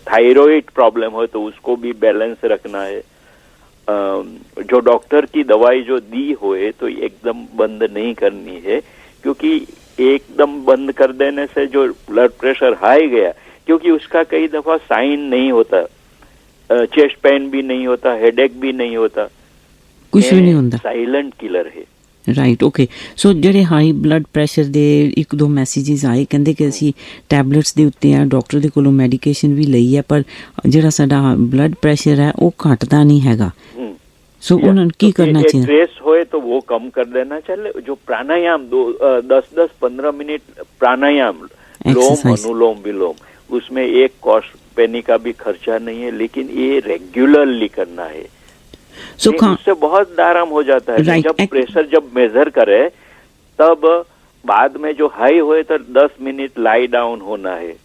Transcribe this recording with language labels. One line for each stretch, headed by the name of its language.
Hindi: Thyroid problem हो तो उसको भी बैलेंस रखना है। जो डॉक्टर की दवाई जो दी होए तो एकदम बंद नहीं करनी है, क्योंकि एकदम बंद कर देने से जो ब्लड प्रेशर हाई गया, क्योंकि उसका कई दफा साइन नहीं होता, चेस्ट पेन भी नहीं होता, हेडेक भी नहीं होता, कुछ भी नहीं होता, साइलेंट किलर है।
English: Right, okay.
Punjabi: ਸੋ ਜਿਹੜੇ ਹਾਈ ਬਲੱਡ ਪ੍ਰੈਸ਼ਰ ਦੇ 1-2 ਮੈਸੇजेस ਆਏ, ਕਹਿੰਦੇ ਕਿ ਅਸੀਂ ਟੈਬਲੇਟਸ ਦੇ ਉੱਤੇ ਆ, ਡਾਕਟਰ ਦੇ ਕੋਲੋਂ ਮੈਡੀਕੇਸ਼ਨ ਵੀ ਲਈ ਹੈ, ਪਰ ਜਿਹੜਾ ਸਾਡਾ ਬਲੱਡ ਪ੍ਰੈਸ਼ਰ ਹੈ ਉਹ ਘਟਦਾ ਨਹੀਂ ਹੈਗਾ।
Hindi: सो उन्होंने की करना चाहिए? स्ट्रेस होए तो वो कम कर देना चाहिए। जो प्राणायाम 10-15 मिनट प्राणायाम, लोम, अनुलोम विलोम, उसमें 1 कॉस्ट पेनी का भी खर्चा नहीं है, लेकिन ये रेगुलरली करना है। उससे बहुत आराम हो जाता है। जब प्रेशर जब मेजर करे तब बाद में जो हाई हुए तो 10 मिनट लाई डाउन होना है।